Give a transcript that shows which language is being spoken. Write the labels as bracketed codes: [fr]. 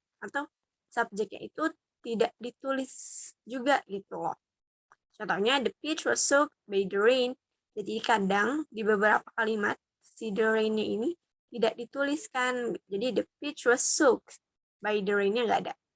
[id] atau subjeknya itu tidak ditulis juga gitu loh. Contohnya, [en] the pitch was soaked by the rain. [id] Jadi kadang di beberapa kalimat si the rain-nya ini tidak dituliskan. Jadi [en] the pitch was soaked by the rain-nya [id] nggak ada.